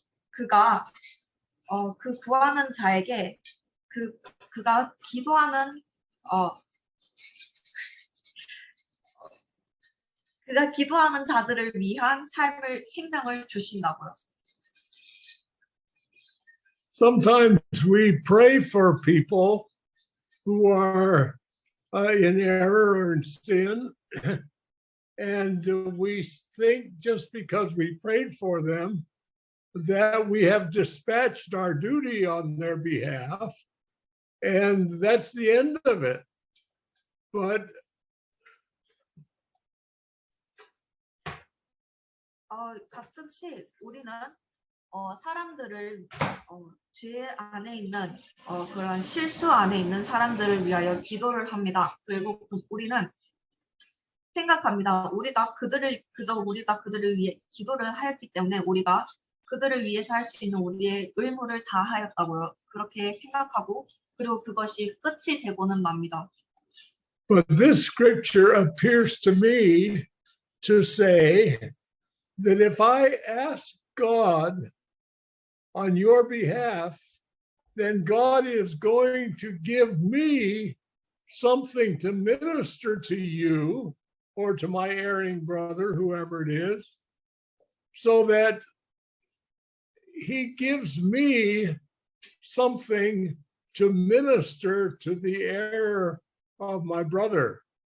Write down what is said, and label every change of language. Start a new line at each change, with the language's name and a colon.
Korean: 그가 그 구하는 자에게 그가 기도하는 그가 기도하는 자들을 위한 생명을 주신다고요.
English: Sometimes we pray for people who are in error or in sin, and we think just because we prayed for them that we have dispatched our duty on their behalf, and that's the end of it. But
Korean: 가끔씩 우리는 사람들을 죄 안에 있는 그런 실수 안에 있는 사람들을 위하여 기도를 합니다. 그리고 우리는 생각합니다. 우리가 그들을 위해 기도를 하였기 때문에 우리가 그들을 위해서 할 수 있는 우리의 의무를 다 하였다고요. 그렇게 생각하고 그리고 그것이 끝이 되고는 맙니다.
English: But this scripture appears to me to say that if I ask God on your behalf, then God is going to give me something to minister to you or to my erring brother, whoever it is, so that he gives me something to minister to the error of my brother.